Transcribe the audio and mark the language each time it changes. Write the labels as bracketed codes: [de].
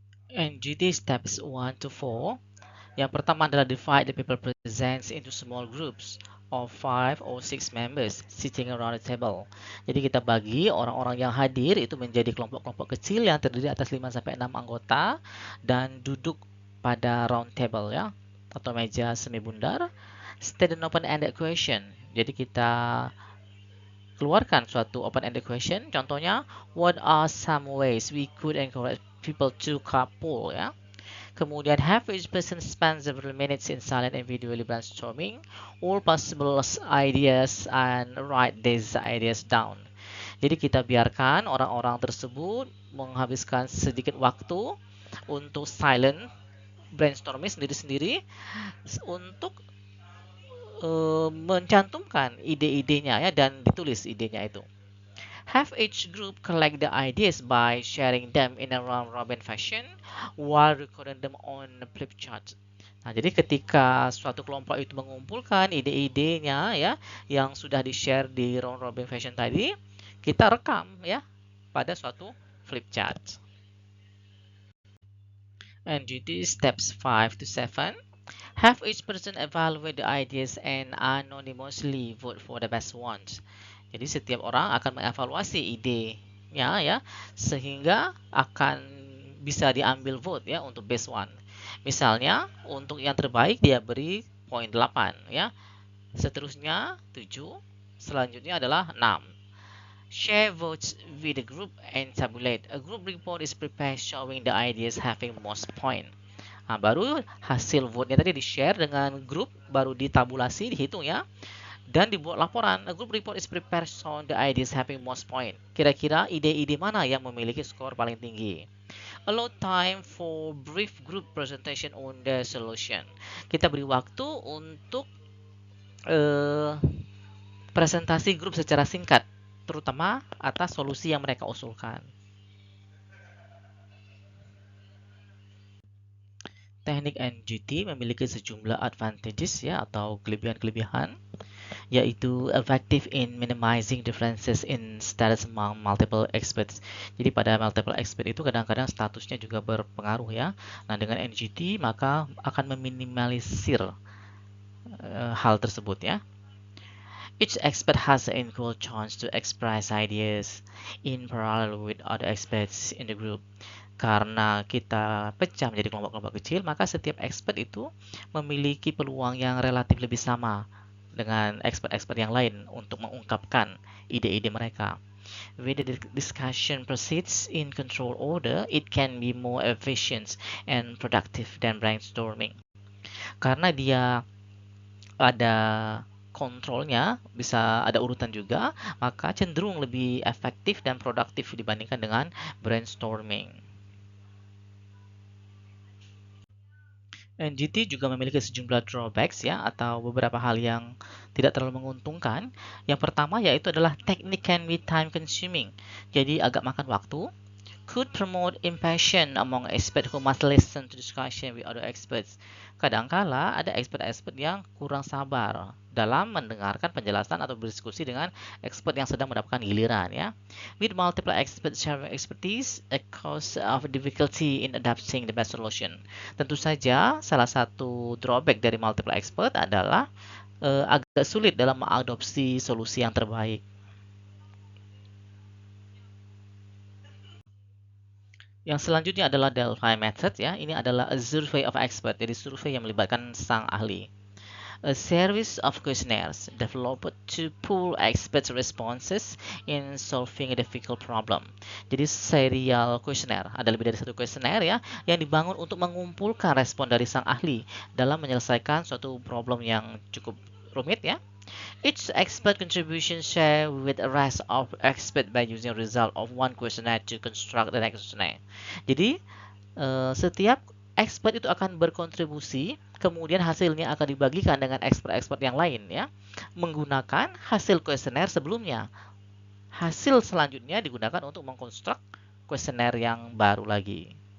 [en] NGT steps 1 to 4. [id] Yang pertama adalah [en] divide the people present into small groups of 5 or 6 members sitting around the table. [id] Jadi kita bagi orang-orang yang hadir itu menjadi kelompok-kelompok kecil yang terdiri atas 5 sampai 6 anggota dan duduk pada round table ya atau meja semi bundar. [en] State an open-ended question. [id] Jadi kita keluarkan suatu [en] open-ended question. Contohnya, what are some ways we could encourage people to carpool ya? Kemudian have each person spend several minutes in silent individually brainstorming all possible ideas and write these ideas down. [id] Jadi kita biarkan orang-orang tersebut menghabiskan sedikit waktu untuk silent brainstorming sendiri-sendiri untuk mencantumkan ide-idenya ya dan ditulis idenya itu. [en] Have each group collect the ideas by sharing them in a round-robin fashion while recording them on a flip chart. [id] Nah, jadi ketika suatu kelompok itu mengumpulkan ide-idenya ya yang sudah di-share di round-robin fashion tadi, kita rekam ya pada suatu flip chart. [en] NGT steps 5 to 7. Have each person evaluate the ideas and anonymously vote for the best ones. [id] Jadi setiap orang akan mengevaluasi idenya ya sehingga akan bisa diambil vote ya untuk best one. Misalnya untuk yang terbaik dia beri poin 8 ya. Seterusnya 7, selanjutnya adalah 6. [en] Share votes with the group and tabulate. A group report is prepared showing the ideas having most point. [id] Nah, baru hasil vote-nya tadi di-share dengan grup, baru ditabulasi, dihitung ya. Dan dibuat laporan, [en] a group report is prepared on the ideas having most point. [id] Kira-kira ide-ide mana yang memiliki skor paling tinggi? [en] Allow time for brief group presentation on the solution. [id] Kita beri waktu untuk presentasi grup secara singkat, terutama atas solusi yang mereka usulkan. Teknik NGT memiliki sejumlah [en] advantages [id] ya atau kelebihan-kelebihan, yaitu [en] effective in minimizing differences in status among multiple experts. [id] Jadi pada multiple expert itu kadang-kadang statusnya juga berpengaruh ya. Nah, dengan NGT maka akan meminimalisir hal tersebut ya. [en] Each expert has an equal chance to express ideas in parallel with other experts in the group. [id] Karena kita pecah menjadi kelompok-kelompok kecil, maka setiap expert itu memiliki peluang yang relatif lebih sama dengan expert-expert yang lain untuk mengungkapkan ide-ide mereka. [en] When the discussion proceeds in control order, it can be more efficient and productive than brainstorming. [id] Karena dia ada kontrolnya, bisa ada urutan juga, maka cenderung lebih efektif dan produktif dibandingkan dengan brainstorming. NGT juga memiliki sejumlah drawbacks ya atau beberapa hal yang tidak terlalu menguntungkan. Yang pertama yaitu adalah [en] technique can be time consuming. [id] Jadi agak makan waktu. [en] could promote impatience among experts who must listen to discussion with other experts. [id] Kadangkala ada expert-expert yang kurang sabar dalam mendengarkan penjelasan atau berdiskusi dengan expert yang sedang mendapatkan giliran ya. [en] With multiple experts sharing expertise, a cause of difficulty in adapting the best solution. [id] Tentu saja salah satu drawback dari multiple expert adalah agak sulit dalam mengadopsi solusi yang terbaik. Yang selanjutnya adalah Delphi method ya. Ini adalah [en] a survey of expert. [id] Jadi survei yang melibatkan sang ahli. [en] A series of questionnaires developed to pool expert responses in solving a difficult problem. [id] Jadi serial questionnaire, ada lebih dari satu questionnaire ya, yang dibangun untuk mengumpulkan respon dari sang ahli dalam menyelesaikan suatu problem yang cukup rumit ya. [en] Each expert contribution share with the rest of expert by using result of one questionnaire to construct the next questionnaire. [id] Jadi setiap expert itu akan berkontribusi, kemudian hasilnya akan dibagikan dengan expert-expert yang lain ya, menggunakan hasil kuesioner sebelumnya. Hasil selanjutnya digunakan untuk mengkonstruk kuesioner yang baru lagi.